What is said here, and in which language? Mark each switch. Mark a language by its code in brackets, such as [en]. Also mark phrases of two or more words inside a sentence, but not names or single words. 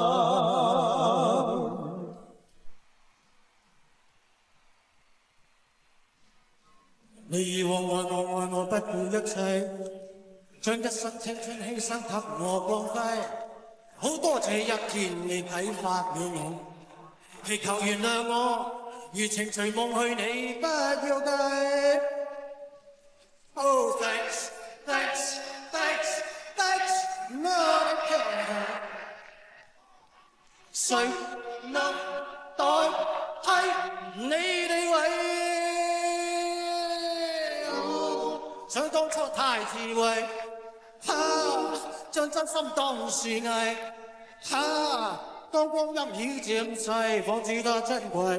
[yue] 你以往愛我不顧一切，將一生青春犧牲給我光輝，好多謝一天你啟發了我，祈求原諒我，如情隨夢去你不要計。 [en] Oh thanks thanks thanks thanks not a care， [yue] 誰能代替你地位？想當初太智慧，將真心當樹藝，當光陰已漸逝，方知得珍貴。